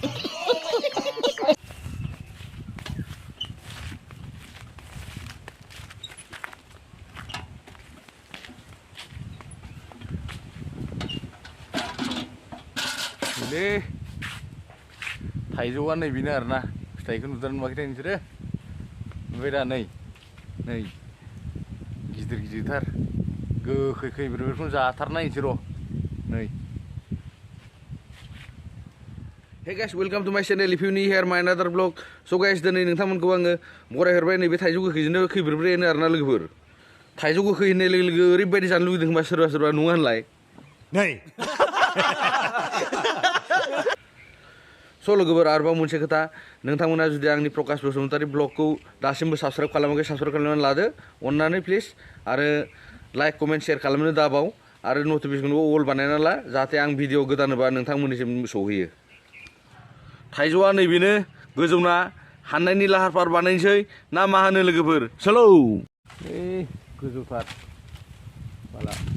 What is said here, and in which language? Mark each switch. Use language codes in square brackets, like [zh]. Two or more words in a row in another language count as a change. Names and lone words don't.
[brx] दे थाइजौआ नै बेनो आरोना फिथाइखौ नुदोंना नुवाखैथाय नोंसोरो ओमफ्राय दा नै गिदिर गिदिरथार गोखै खैब्रेब्रेखौनो जाथारनायसै र' नै [en] Hey guys, welcome to my channel. If you new here, my another vlog. So guys, [brx] दिनै नोंथांमोनखौ आङो बरायहरबाय नैबे थाइजौ गोखैजोंनो खैब्रेब्रेनो आरोना लोगोफोर थाइजौ गोखै होननाय लोगो लोगो ओरैबायदि जानो लुगैदों होनबा सोरबा सोरबा नङा होनलाय नै स' लोगोफोर आरोबाव मोनसे खोथा नोंथांमोना जुदि आंनि प्रकाश बसुमतारी ब्लगखौ दासिमबो साबस्क्राइब खालामाखै साबस्क्राइब खालामनानै लादो अननानै प्लिज आरो [en] like comment share [brx] खालामनो दाबाव आरो नटिफिकेसनखौ अल बानायना ला जाहाथे आं भिडिअ गोदान होबा नोंथांमोननिसिम सौहैयो थाइजौआ नैबेनो गोजौना हाननायनि लाहार फाहार बानायनोसै ना मा होनो लोगोफोर सोलौ गोजौथार बाला